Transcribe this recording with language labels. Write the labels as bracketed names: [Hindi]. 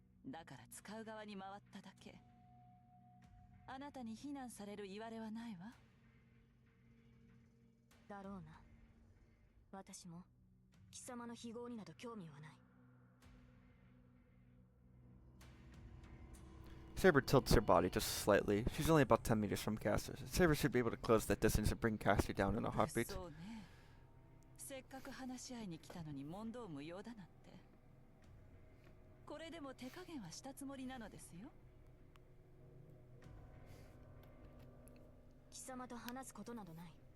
[Japanese] だから使う側に回っただけ。あなたに非難される言われはないわ。だろうな。私も貴様の非業になど興味はない。 [English] Saber tilts her body just slightly. She's only about 10 meters from Caster. Saber should be able to close that distance and bring Caster down in a heartbeat. [Japanese] そうね。せっかく話し合いに来たのに問答無用だなんて。これでも手加減はしたつもりなのですよ。貴様と話すことなどない。